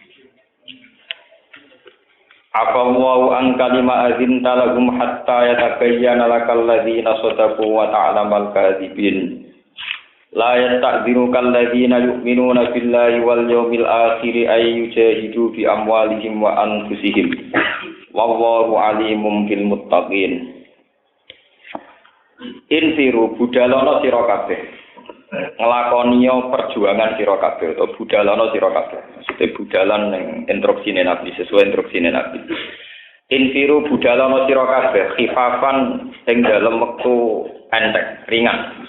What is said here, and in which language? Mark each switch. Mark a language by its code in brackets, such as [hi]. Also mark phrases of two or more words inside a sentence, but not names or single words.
[ar] عفا الله عنك لما أذنت لهم حتى يتبين لك الذين صدقوا وتعلم الكاذبين. لا يستأذنك الذين يؤمنون بالله واليوم الآخر أن يجاهدوا بأموالهم وأنفسهم. والله عليم بالمتقين. [jv] Infiru budalono sira kabeh. Ngelakoniyo perjuangan sira kabeh atau budalana sira kabeh. Maksudnya budalan ning instruksine Nabi sesuai instruksine Nabi. Infiru budalana sira kabeh khifafan ing dalem wektu enteng, ringan.